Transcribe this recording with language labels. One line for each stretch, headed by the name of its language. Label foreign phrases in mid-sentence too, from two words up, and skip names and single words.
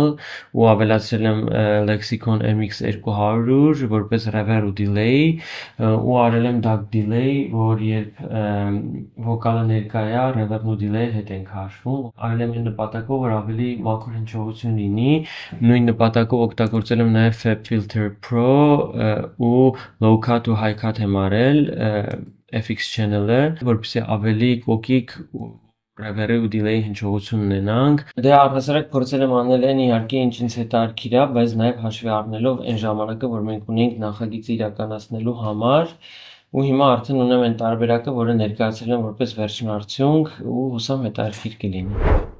Armenian: ու ավելացրել եմ Lexicon MX200 որպես reverb ու delay ու արել եմ
English: DAC delay,
Armenian: որ երբ վոկալը ներկա է, reverb-ն ու delay-ը հետ են քաշվում։ Արել եմ այն նպատակով, որ ավելի մաքուր հնչողություն լինի, նույն նպատակով օգտագործել եմ նաև FabFilter Pro ու
English: low cut
Armenian: ու
English: high cut
Armenian: եմ արել FX channel-ը, որպեսզի ավելի կոկիկ reverb ու delay հնչողություն ունենանք։ Դե առհասարակ փորձել եմ անել այն իհարկե ինչ ինձ հետաքրքիր է, բայց նաև հաշվի առնելով այն ժամանակը, որ մենք ունենք նախագիծը իրականացնելու համար, ու հիմա արդեն ունեմ այն տարբերակը, որը ներկայացրել եմ որպես վերջին արդյունք ու հուսամ հետաքրքիր կլինի։